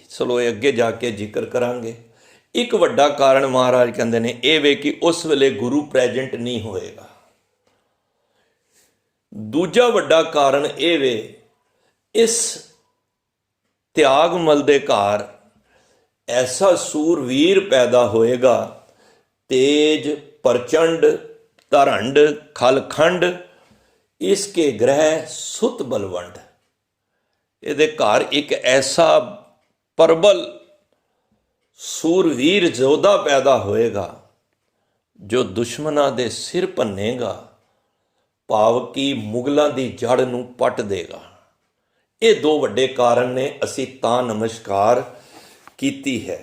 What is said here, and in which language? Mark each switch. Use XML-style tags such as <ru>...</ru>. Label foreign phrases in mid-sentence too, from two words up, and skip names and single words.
<pa>ਚਲੋ ਇਹ ਅੱਗੇ ਜਾ ਕੇ ਜ਼ਿਕਰ ਕਰਾਂਗੇ। ਇੱਕ ਵੱਡਾ ਕਾਰਨ ਮਹਾਰਾਜ ਕਹਿੰਦੇ ਨੇ ਇਹ ਵੇ ਕਿ ਉਸ ਵੇਲੇ ਗੁਰੂ ਪ੍ਰੈਜੈਂਟ ਨਹੀਂ ਹੋਏਗਾ। ਦੂਜਾ ਵੱਡਾ ਕਾਰਨ ਇਹ ਵੇ, ਇਸ ਤਿਆਗਮਲ ਦੇ ਘਰ</pa> <hi>ऐसा सूरवीर पैदा होएगा, तेज प्रचंड धरंड खलखंड, इसके ग्रह सुत बलवंड।</hi> <pa>ਇਹਦੇ ਘਰ ਇੱਕ ਐਸਾ ਪ੍ਰਬਲ ਸੂਰਵੀਰ ਯੋਧਾ ਪੈਦਾ ਹੋਏਗਾ ਜੋ ਦੁਸ਼ਮਣਾਂ ਦੇ ਸਿਰ ਭੰਨੇਗਾ, ਭਾਵ ਕਿ ਮੁਗਲਾਂ ਦੀ ਜੜ ਨੂੰ ਪੱਟ ਦੇਗਾ। ਇਹ ਦੋ ਵੱਡੇ ਕਾਰਨ ਨੇ ਅਸੀਂ ਤਾਂ ਨਮਸਕਾਰ ਕੀਤੀ ਹੈ।</pa>